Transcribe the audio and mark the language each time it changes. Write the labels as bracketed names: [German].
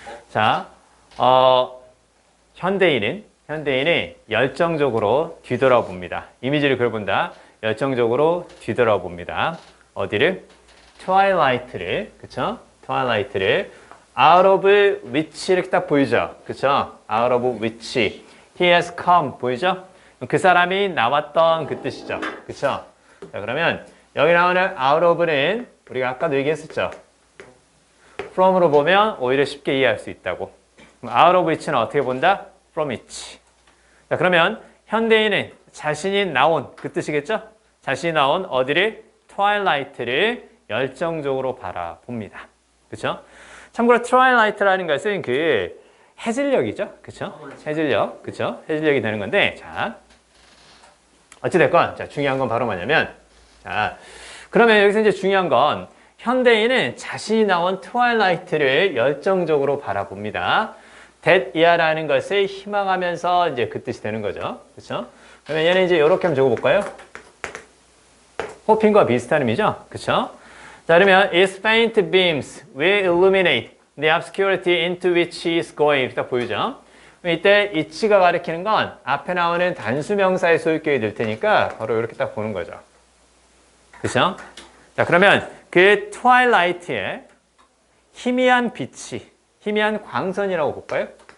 [Korean] 자, 현대인은 열정적으로 뒤돌아봅니다. 이미지를 그려 본다. 열정적으로 뒤돌아봅니다. 어디를? twilight를, 그쵸? twilight를 out of which 이렇게 딱 보이죠? 그쵸? [English] out of which he has come 보이죠? [Korean] 그 사람이 나왔던 그 뜻이죠. 그쵸? 자, 그러면 여기 나오는 out of 는 우리가 아까도 얘기했었죠. from으로 보면 오히려 쉽게 이해할 수 있다고. out of which 는 어떻게 본다? [English] from which. [Korean] 자, 그러면 현대인은 자신이 나온 그 뜻이겠죠? 자신이 나온 어디를? twilight를 열정적으로 바라봅니다. 그렇죠? 참고로 twilight라는 것은 그 해질녘이죠. 그렇죠? 해질녘. 그렇죠? 해질녘이 되는 건데 자. 어찌 됐건 자, 중요한 건 바로 뭐냐면 자, 그러면 여기서 이제 중요한 건 현대인은 자신이 나온 twilight를 열정적으로 바라봅니다. that year 라는 것을 희망하면서 이제 그 뜻이 되는 거죠. 그렇죠? 그러면 얘는 이제 이렇게 한번 적어 볼까요? 호핑과 비슷한 의미죠? 그쵸? [English] 자, 그러면 its faint beams will illuminate the obscurity into which he is going. [Korean] 이렇게 딱 보이죠? 이때 it가 가리키는 건 앞에 나오는 단수명사의 소유격이 될 테니까 바로 이렇게 딱 보는 거죠. 그쵸? 자, 그러면 그 twilight의 희미한 빛이, 희미한 광선이라고 볼까요?